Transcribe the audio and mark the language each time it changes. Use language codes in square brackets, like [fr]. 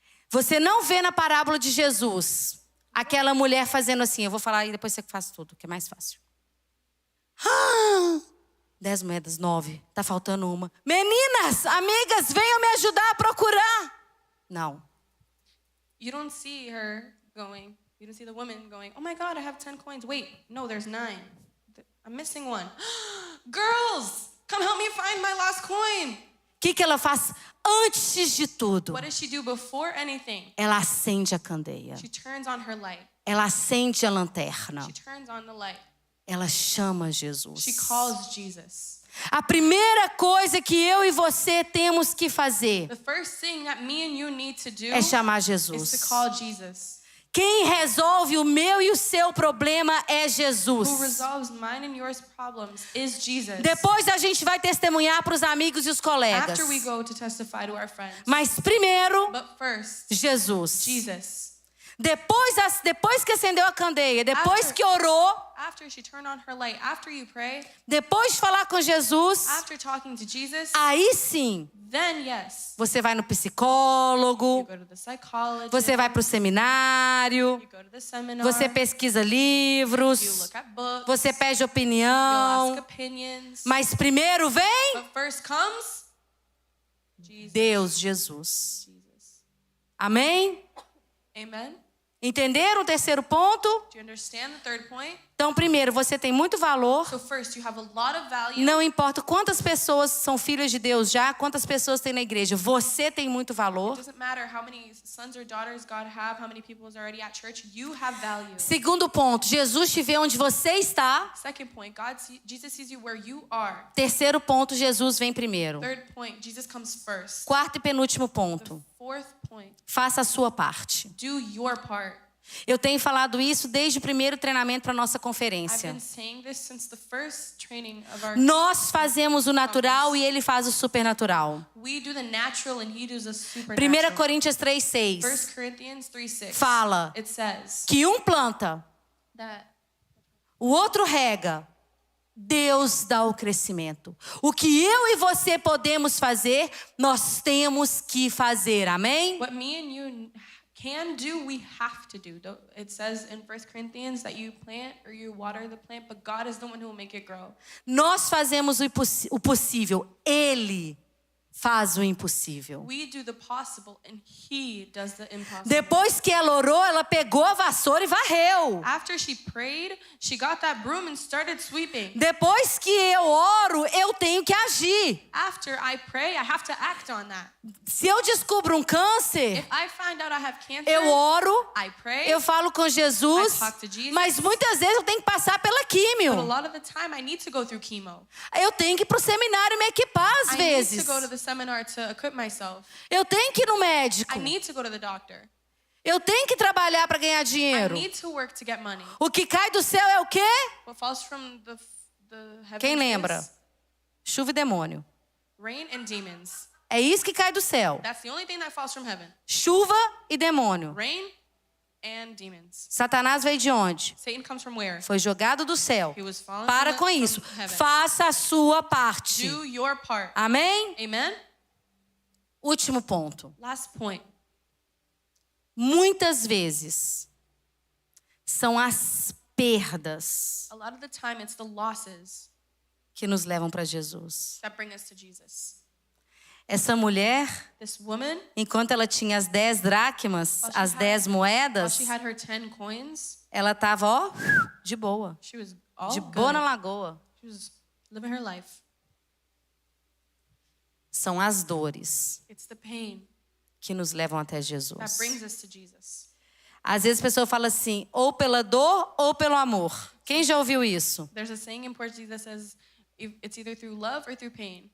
[pt] você não vê na parábola de Jesus aquela mulher fazendo assim. Eu vou falar e depois você faz tudo, que é mais fácil. 10 moedas, 9. Tá faltando uma. Meninas, amigas, venham me ajudar a procurar. Não. [en] you don't see her going, you don't see the woman going, oh my God, I have 10 coins. Wait, no, there's 9. I'm missing one. Girls, come help me find my last coin. [pt] O que ela faz antes de tudo? [en] What does she do before anything? [pt] Ela acende a candeia. [en] She turns on her light. [pt] Ela acende a lanterna. [en] She turns on the light. [pt] Ela chama Jesus. [en] She calls Jesus. [pt] A primeira coisa que eu e você temos que fazer [en] The first thing that me and you need to do [pt] é chamar [en] is [pt] Jesus. [en] to call Jesus. [pt] Quem resolve o meu e o seu problema é Jesus. [en] Who resolves mine and yours problems is Jesus. [pt] Depois a gente vai testemunhar para os amigos e os colegas. [en] After we go to testify to our friends. [pt] Mas primeiro, [en] But first, [pt] Jesus. [en] Jesus. [pt] Depois que acendeu a candeia, depois [en] After- [pt] que orou, [en] After she turned on her light, after you pray, [pt] depois de falar com Jesus, [en] after talking to Jesus, [pt] aí sim, [en] then yes, [pt] você vai no [en] you [pt] psicólogo, [en] go to the psychologist, [pt] você vai para o seminário, [en] you go to the seminar, [pt] você pesquisa [en] you [pt] livros, [en] look at books, [pt] você pede [en] you ask [pt] opinião, [en] opinions, [pt] mas primeiro vem [en] but first comes Jesus. [pt] Deus, Jesus. [en] Jesus. [pt] Amém? [en] Amen. [pt] Entenderam o terceiro ponto? [en] Do you understand the third point? [pt] Então, primeiro, você tem muito valor. [en] So first, you have a lot of value. [pt] Não importa quantas pessoas são filhas de Deus já, quantas pessoas tem na igreja, você tem muito valor. [en] It doesn't matter how many sons or daughters God have, how many people is already at church, you have value. [pt] Segundo ponto, Jesus te vê onde você está. [en] Second point, Jesus sees you where you are. [pt] Terceiro ponto, Jesus vem primeiro. [en] Third point, Jesus comes first. [pt] Quarto e penúltimo ponto, [en] Fourth point, [pt] faça a sua parte. [en] do your part. [pt] Eu tenho falado isso desde o primeiro treinamento para nossa [en] I've [pt] conferência. [en] been saying this since the first training of our. [pt] Nós fazemos o natural e ele faz o supernatural. [en] We do the natural and he does the 1 supernatural. [pt] Coríntios 3:6 [en] 1 Corinthians 3:6. [pt] fala [en] It says [pt] que um planta, [en] that [pt] o outro rega, Deus dá o crescimento. O que eu e você podemos fazer, nós temos que fazer. Amém? [en] what me and you can do, we have to do. It says in 1 Corinthians that you plant or you water the plant, but God is the one who will make it grow. [pt] Nós fazemos o possível. Ele faz o impossível. [en] We do the possible and he does the impossible. [pt] Depois que ela orou, ela pegou a vassoura e varreu. [en] After she prayed, she got that broom and started sweeping. [pt] Depois que eu oro, eu tenho que agir. [en] After I pray, I have to act on that. [pt] Se eu descubro um câncer, [en] If I find out I have cancer, [pt] eu oro, [en] I pray. [pt] eu falo com Jesus, [en] I talk to Jesus. [pt] mas muitas vezes eu tenho que passar pela [en] But a [pt] químio. [en] lot of the time, I need to go through chemo. [pt] Eu tenho que ir pro seminário me equipar às [en] I need [pt] vezes. [en] to go to the seminar to equip myself. [pt] Eu tenho que ir no médico. [en] I need to go to the doctor. [pt] Eu tenho que trabalhar para ganhar [en] I [pt] dinheiro. [en] need to work to get money. [pt] O que cai do céu é o quê? [en] What falls from the heavens [pt] Quem lembra? [en] is [pt] Chuva e demônio. [en] Rain and demons. [pt] É isso que cai do céu. [en] That's the only thing that falls from heaven. [pt] Chuva e demônio. [en] Rain and demons. [pt] Satanás veio de onde? [en] Satan comes from where? [pt] Foi jogado do céu. [en] He was fallen [pt] Para [en] from [pt] com [en] the- [pt] isso. [en] from heaven. [pt] Faça a sua parte. [en] Do your part. [pt] Amém? [en] Amen? [pt] Último ponto. [en] Last point. [pt] Muitas vezes são as perdas [en] A lot of the time, it's the losses [pt] que nos levam para Jesus. [en] that bring us to Jesus. [pt] Essa mulher, [en] This woman, [pt] enquanto ela tinha as 10 dracmas, [en] While she [pt] as [en] had- [pt] 10 [en] while [pt] moedas, [en] she had her 10 coins, [pt] ela estava, ó, de boa. [en] she was all [pt] De [en] good. [pt] boa na lagoa. [en] She was living her life. [pt] São as dores [en] It's the pain [pt] que nos levam até [en] that [pt] Jesus. [en] brings us to Jesus. [pt] Às vezes a pessoa fala assim, ou pela dor ou pelo amor. Quem já ouviu isso? [en] There's a saying in Portuguese that says it's either through love or through pain.